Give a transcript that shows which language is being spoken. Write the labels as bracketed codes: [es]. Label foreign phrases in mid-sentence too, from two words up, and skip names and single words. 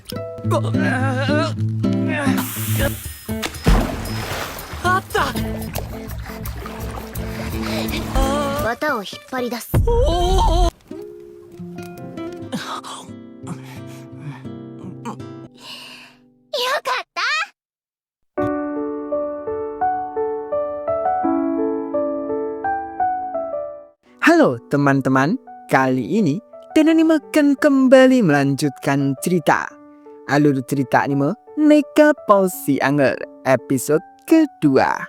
[ja] あった。綿を引っ張り出す。おお。よかった。 [id] Halo teman-teman, kali ini Dan Anime akan kembali melanjutkan cerita. Alur cerita anime Neka Posi Anger episode kedua.